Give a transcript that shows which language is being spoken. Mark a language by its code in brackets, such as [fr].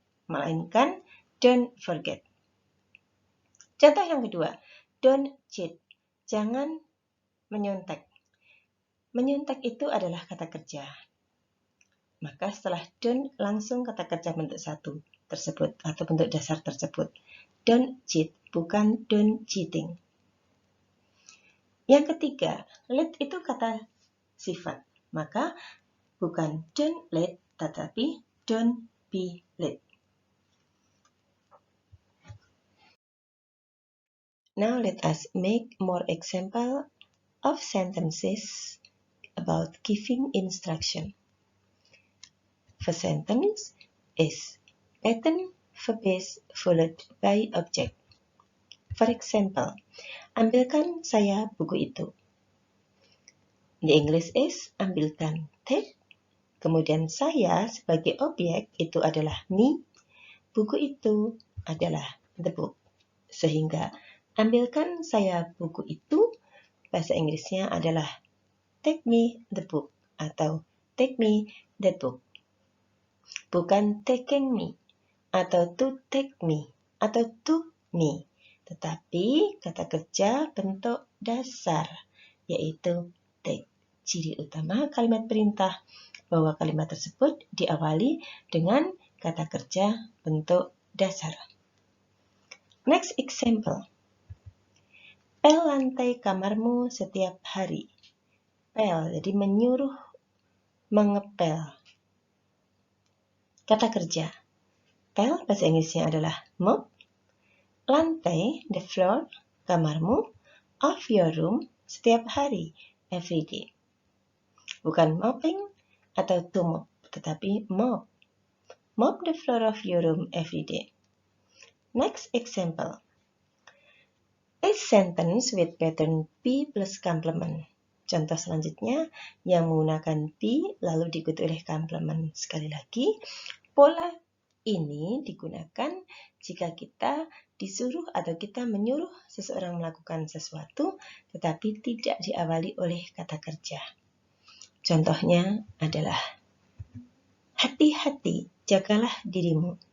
[id] Melainkan [en] don't forget. [id] Contoh yang kedua, [en] don't cheat. [id] Jangan menyontek. Menyontek itu adalah kata kerja. Maka setelah don't langsung kata kerja bentuk 1 tersebut atau bentuk dasar tersebut. [en] Don't cheat, [id] bukan [en] don't cheating. [id] Yang ketiga, late itu kata sifat. Maka bukan [en] don't late, [id] tetapi [en] don't be late. Now let us make more example of sentences about giving instruction. First sentence is pattern verb base followed by object. For example, [id] ambilkan saya buku itu. [en] The English is ambilkan, take. [id] Kemudian saya sebagai objek itu adalah me. Buku itu adalah the book. Sehingga ambilkan saya buku itu, bahasa Inggrisnya adalah [en] take me the book [id] atau [en] take me that book. [id] Bukan taking me atau to take me atau to me, tetapi kata kerja bentuk dasar yaitu take. Ciri utama kalimat perintah bahwa kalimat tersebut diawali dengan kata kerja bentuk dasar. Next example. Pel lantai kamarmu setiap hari. Pel, jadi menyuruh, mengepel. Kata kerja. Pel, bahasa Inggrisnya adalah mop. Lantai, the floor, kamarmu, [en] of your room, [id] setiap hari, [en] every day. [id] Bukan mopping atau to mop, tetapi mop. [en] Mop the floor of your room every day. Next example. A sentence with pattern be plus complement. [id] Contoh selanjutnya yang menggunakan be lalu diikuti oleh complement. Sekali lagi, pola ini digunakan jika kita disuruh atau kita menyuruh seseorang melakukan sesuatu tetapi tidak diawali oleh kata kerja. Contohnya adalah hati-hati, jagalah dirimu.